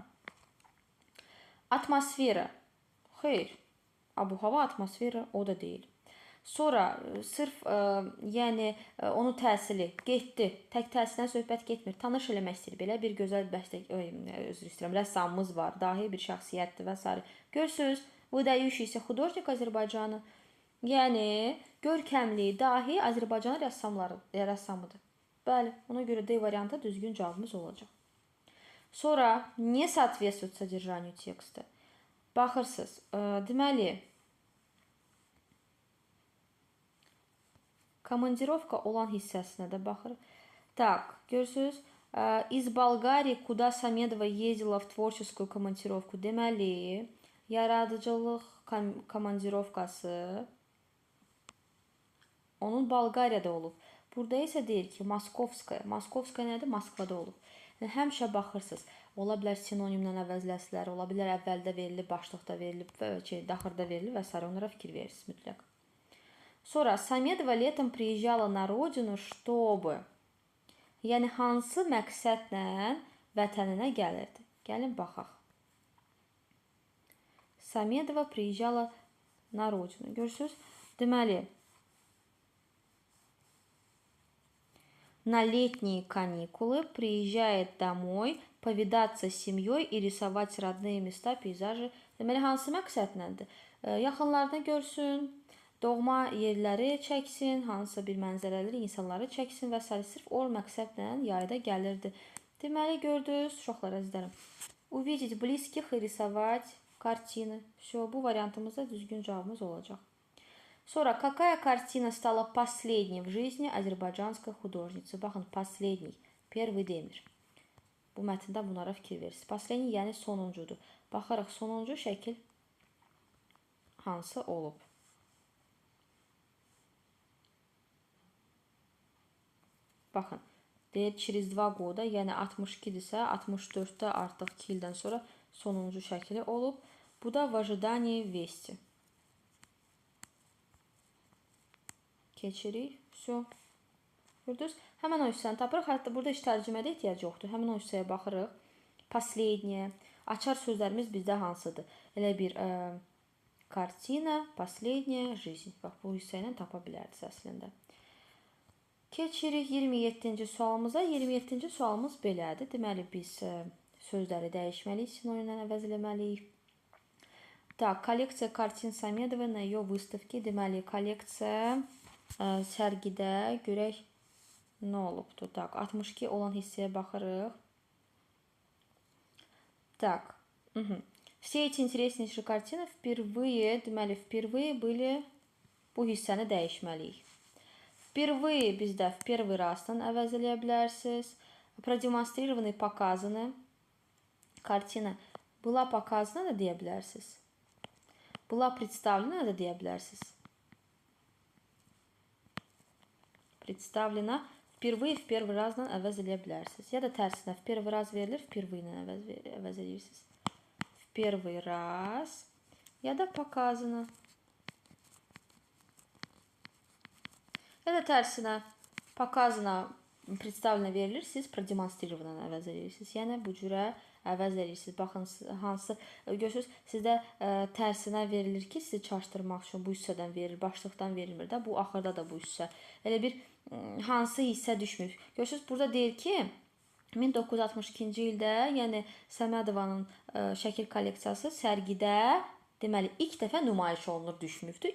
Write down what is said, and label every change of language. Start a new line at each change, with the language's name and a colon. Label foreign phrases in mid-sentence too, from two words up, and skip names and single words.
Azerbaijani: Atmosfera. Xeyr. Abu-hava atmosfera o da deyil. Sonra sırf yəni onun təhsili getdi. Tək təhsildən söhbət getmir. Tanış eləmək istəyir. Belə bir gözəl rəssamımız var. Dahi bir şəxsiyyətdir və s. Görürsünüz,
Russian: выдающийся художник Azərbaycanı.
Azerbaijani: Yəni görkəmli, dahi Azərbaycan rəssamıdır. Bəli, ona görə D variantı düzgün cavabımız olacaq.
Russian: Sonra не соответствует содержанию tekstdə.
Azerbaijani: Baxırsınız. Deməli, komandirovka olan hissəsinə də baxırıq. Так, görürsünüz,
Russian: из Болгарии, куда Самедова ездила в творческую командировку.
Azerbaijani: Deməli, yaradıcılıq komandirovkası onun Bolqariyada olub. Burada isə deyir ki, Moskovskaya. Moskovskaya nədir? Moskvada olub. Yəni, həmişə baxırsınız. Ola bilər sinonimlə əvəzləsilər, ola bilər əvvəldə verilib, başlıqda verilib, daxırda verilib və s. Onlara fikir verirsiniz mütləq.
Russian: Sonra Samedova летом приезжала на родину, чтобы.
Azerbaijani: Yəni, hansı məqsədlə vətəninə gəlirdi? Gəlin, baxaq. Samedova
Russian: приезжала на родину.
Azerbaijani: Görürsünüz? Deməli,
Russian: на летние каникулы приезжает домой повидаться с семьей и рисовать родные места, пейзажи.
Azerbaijani: Deməli, hansı məqsədləndir? Yaxınlarını görsün, doğma yerləri çəksin, hansı bir mənzərələri, insanları çəksin və s. Sırf o məqsədlə yayda gəlirdi. Deməli, gördünüz, uşaqlar əzizlərim.
Russian: Увидеть близких и рисовать картины. Все,
Azerbaijani: bu variantımızda düzgün cavabımız olacaq. Sonra,
Russian: какая картина стала последней в жизни азербайджанской художницы?
Azerbaijani: Baxın,
Russian: последний, первый
Azerbaijani: demir. Bu mətndə bunlara fikir verirsiniz. Последний, yəni sonuncudur. Baxarıq, sonuncu şəkil hansı olub? Baxın, deyir,
Russian: через 2 года,
Azerbaijani: yəni 62-dirsə, 64-də artıq 2 ildən sonra sonuncu şəkili olub. Bu da
Russian: в ожидании вести.
Azerbaijani: Keçirik. Все. Gördünüz? Həmən o hissəni tapırıq. Hətta burada heç tərcümədə ehtiyac yoxdur. Həmən o hissəyə baxırıq.
Russian: Последнее.
Azerbaijani: Açar sözlərimiz bizdə hansıdır? Elə bir kartina,
Russian: последняя жизнь.
Azerbaijani: Bax, bu hissə ilə tapa bilərdiniz əslində. Keçirik 27-ci sualımıza. 27-ci sualımız belədir. Deməli, biz sözləri dəyişməliyik, sinonimlə əvəz eləməliyik.
Russian: Так, коллекция картин Самедовой на ее выставке.
Azerbaijani: Deməli, kolleksiya sərgidə görək nə olubdur. Так, 62 olan hissəyə baxırıq.
Russian: Так, все эти интереснейшие картины впервые, deməli, впервые были,
Azerbaijani: bu hissəni dəyişməliyik. Впервые bizdə
Russian: в первый разdan
Azerbaijani: əvəz eləyə bilərsiniz.
Russian: Продемонстрированы, показаны. Картина была показана
Azerbaijani: da deyə bilərsiniz.
Russian: Была представлена
Azerbaijani: da deyə bilərsiniz.
Russian: Представлена. Впервые, в первый разdan
Azerbaijani: əvəz eləyə bilərsiniz. Ya da tərsinə,
Russian: в первый раз
Azerbaijani: verilir, впервые ilə əvəz eləyirsiniz.
Russian: В первый раз.
Azerbaijani: Ya da показано. Ya da tərsinə,
Russian: показано, представлено
Azerbaijani: verilir, siz продемонстрировано əvəz eləyirsiniz. Yəni, bu cürə əvəz eləyirsiniz. Baxın, hansı, görürsünüz, sizdə tərsinə verilir ki, sizi çaşdırmaq üçün bu hissədən verilir, başlıqdan verilmir də, bu axırda da bu hissə. Elə bir hansı hissə düşmür. Görürsünüz, burada deyir ki, 1962-ci ildə, yəni Səmədovanın şəkil kolleksiyası sərgidə, deməli, ilk dəfə nümayiş olunur, düşmübdür.